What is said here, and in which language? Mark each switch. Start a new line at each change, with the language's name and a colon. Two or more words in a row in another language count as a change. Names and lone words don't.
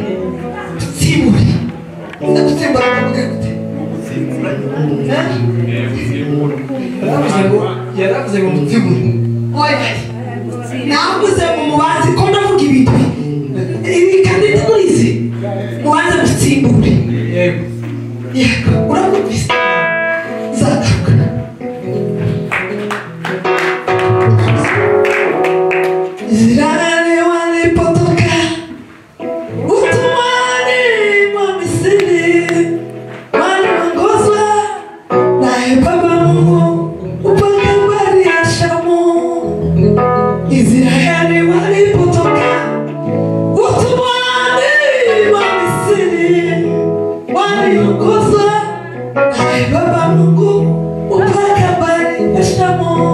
Kinyarwanda: ndagutsimbura kuvuga gute yaravuze ngo mutsimbure oya navuze ngo mubanze ko ndavuga ibintu ibi kandi tuzi mubanze mutsimbure yego urakumvise zagaruka
Swahili: zirane walipotoka utumwani mwa Misri waliongozwa naye Baba Mungu mpaka bahari ya Shamu. Israeli walipotoka utumwani mwa Misri waliongozwa naye Baba Mungu mpaka bahari ya Shamu.